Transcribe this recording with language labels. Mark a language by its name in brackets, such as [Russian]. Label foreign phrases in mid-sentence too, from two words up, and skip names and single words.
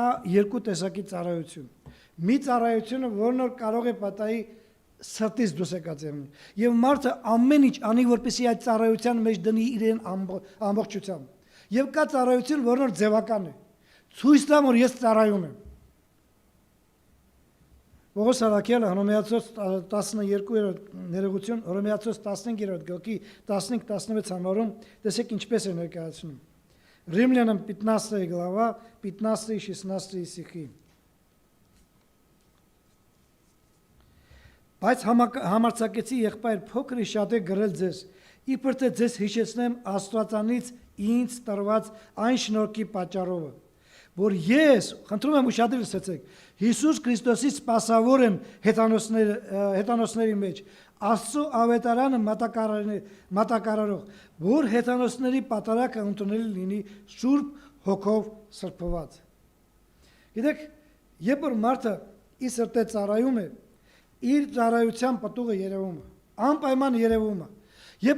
[Armenian] երկու տեսակի ծառայություն։ Մի ծառայությունը, որն որ կարող է պատահի սրտից դուրս եկած եղնի։ Եվ մարդը ամեն ինչ անի, որպեսզի այդ ծառայության մեջ դնի իրեն ամբողջությամբ։ Եվ կա ծառայություն, որն որ ձևական է։ Ցույց տամ, որ ես ծառայում եմ։ Պողոս Արաքյալը Հռոմեացոց 12-րդ ներողություն, Հռոմեացոց 15-րդ գլխի 15-16 համարում տեսեք ինչպես է ներկայացնում։ [Russian] Римлянам 15 глава, 15-16 стихи։ [Armenian] Բայց համարձակեցի եղբայր փոքր շատ է գրել ձեզ, իբր թե ձեզ հիշեցնեմ Աստվածանից ինձ տրված այն շնորհքի պատճառով, որ ես, խնդրում եմ ուշադրել լսեցեք, Հիսուս Քրիստոսի սպասավոր եմ հեթանոսների մեջ, Աստծո ավետարանը մատակարարող, որ հեթանոսների պատարագը ընդունելի լինի Սուրբ Հոգով սրբված։ Գիտեք, երբ որ մարդը իր սրտե ծառայում է, իր ծառայության պտուղը երևում է, անպայման երևում է։ Երբ